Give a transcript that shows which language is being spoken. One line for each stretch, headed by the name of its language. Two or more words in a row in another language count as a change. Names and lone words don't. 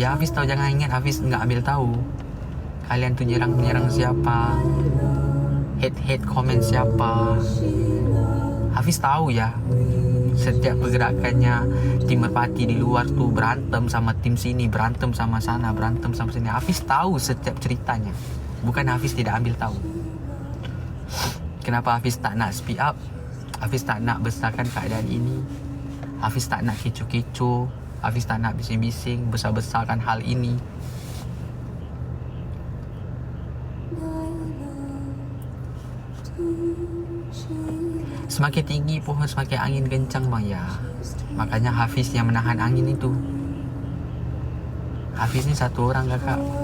Malay: Ya Hafiz tahu, jangan ingat Hafiz enggak ambil tahu. Kalian tu menyerang siapa. hate komen siapa. Hafiz tahu ya, setiap pergerakannya tim merpati di luar tu
Indonesian: berantem sama tim sini, berantem sama sana, berantem sama sini.
Malay: Hafiz tahu setiap ceritanya. Bukan Hafiz tidak ambil tahu. Kenapa Hafiz tak nak
English: speak up?
Malay: Hafiz tak nak besarkan keadaan ini. Hafiz tak nak kecoh-kecoh. Hafiz tak nak bising-bising, besar-besarkan hal ini. Semakin tinggi pohon, semakin angin kencang bang ya. Makanya Hafiz yang menahan angin itu. Hafiz ni satu orang kakak.